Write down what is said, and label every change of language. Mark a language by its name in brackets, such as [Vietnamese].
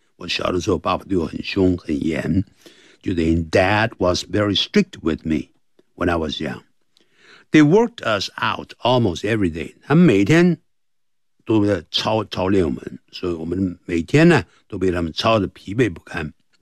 [Chinese] 我小的时候爸爸对我很凶很严。就等于 [English] Dad was very strict with me when I was young. They worked us out almost every day. [Chinese] 他们每天都在操练我们，所以我们每天呢都被他们操得疲惫不堪。